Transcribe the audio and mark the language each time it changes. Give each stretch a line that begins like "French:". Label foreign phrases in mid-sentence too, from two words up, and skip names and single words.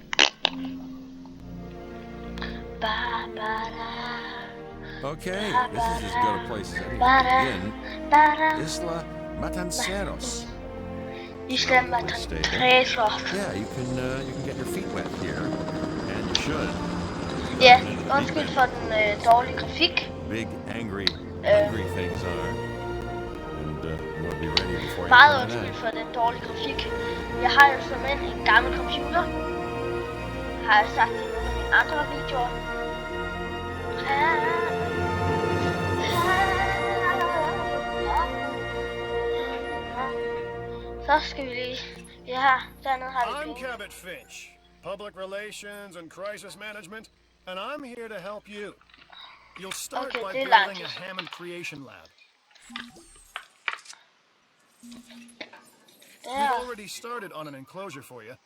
English: Okay, this is as good a place as any to begin. Isla Matanceros. Isla Matanceros. Yeah, you can get your feet wet here, and you should.
Danish: Ja, undskyld for den dårlige grafik.
English: Big angry things are, and we'll be ready before you.
Danish: Meget undskyld for den dårlige grafik. Jeg har jo simpelthen en gammel computer. Har jeg sagt i nogle af mine andre videoer. Så skal vi lige. Ja, dernede har vi
English: I'm Cabot Finch, Public Relations and Crisis Management, and I'm here to help you. You'll start by building a Hammond Creation Lab. We've already started on an enclosure for you.